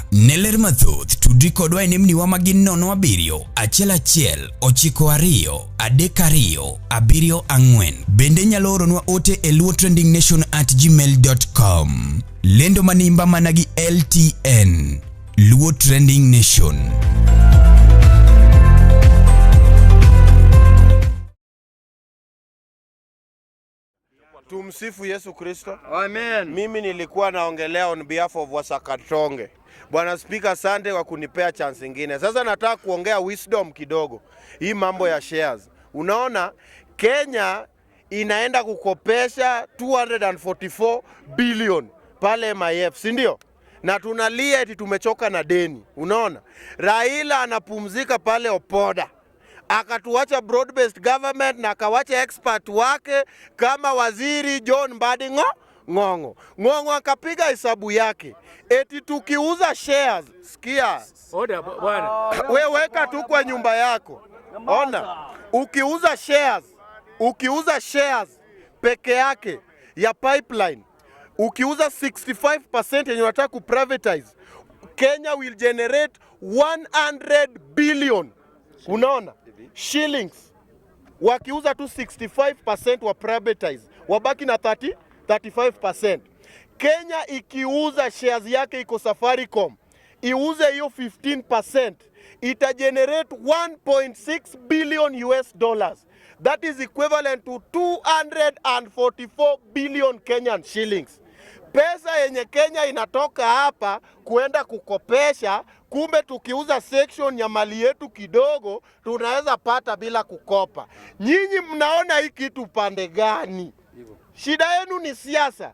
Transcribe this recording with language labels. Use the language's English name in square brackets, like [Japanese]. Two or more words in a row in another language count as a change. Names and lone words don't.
[Luo (Kenya and Tanzania)] Ne ler mathoth tudri kodwa e nembniwa magin 07 11 92 32 74. Bende nyalo oronwa ote e luotrendingnation@gmail.com. Lendo manimba mana gi LTN Luo Trending Nation. [Swahili] Tumsifu Yesu Kristo. Amen. Mimi nilikuwa naongelea [English] on behalf of [Swahili] Wasakatonge. Bwana Speaker, asante kwa kunipea chance nyingine. Sasa nataka kuongea wisdom kidogo. Hii mambo ya shares. Unaona Kenya inaenda kukopesha 244 billion pale MIF, si ndio? Na tunalia eti tumechoka na deni. Unaona? Raila anapumzika pale Opoda. Akatuacha [English] broad based government [Swahili] na akawacha expert wake kama waziri John Mbadi Ng'ong'o akapiga hesabu yake eti tukiuza shares, sikia bwana, wewe weka tu kwa nyumba yako, ona, ukiuza shares peke yake ya pipeline, ukiuza 65% yenye unataka ku privatize, [English] Kenya will generate 100 billion. [Swahili] Unaona? Shillings. Wakiuza tu 65% wa privatize, wabaki na 35%. Kenya ikiuza shares yake iko Safaricom, iuze hiyo 15%, ita generate 1.6 [English] billion US dollars. That is equivalent to 244 billion Kenyan shillings. [Swahili] Pesa yenye Kenya inatoka hapa kuenda kukopesha, kumbe tukiuza section ya mali yetu kidogo tunaweza pata bila kukopa. Nyinyi mnaona hii kitu pande gani? Shida yenu ni siasa.